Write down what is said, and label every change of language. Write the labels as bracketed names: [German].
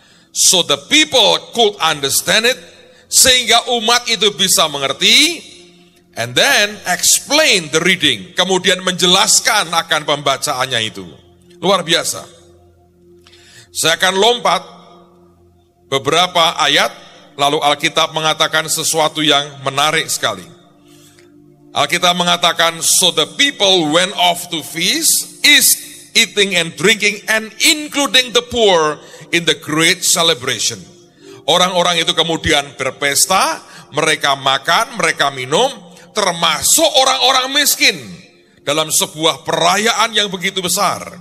[English] So the people could understand it, [Indonesian] sehingga umat itu bisa mengerti, [English] and then explain the reading. [Indonesian] Kemudian menjelaskan akan pembacaannya itu. Luar biasa. Saya akan lompat beberapa ayat, lalu Alkitab mengatakan sesuatu yang menarik sekali. Alkitab mengatakan, [English] so the people went off to feast, eating and drinking, and including the poor in the great celebration. [Indonesian] Orang-orang itu kemudian berpesta, mereka makan, mereka minum, termasuk orang-orang miskin dalam sebuah perayaan yang begitu besar.